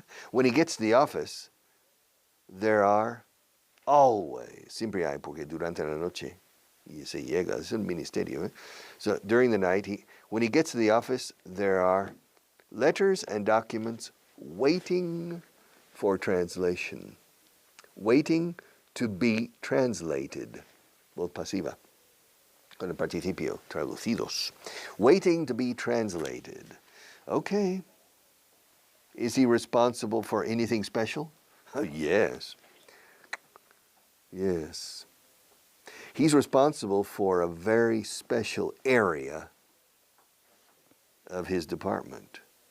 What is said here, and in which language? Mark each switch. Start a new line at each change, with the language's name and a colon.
English: When he gets to the office, there are always,
Spanish: siempre hay, porque durante la noche, y se llega, es un ministerio.
English: So during the night, when he gets to the office, there are letters and documents waiting for translation, waiting to be translated.
Spanish: Voz pasiva, con el participio, traducidos.
English: Waiting to be translated. Okay. Is he responsible for anything special? Yes. Yes. He's responsible for a very special area of his department.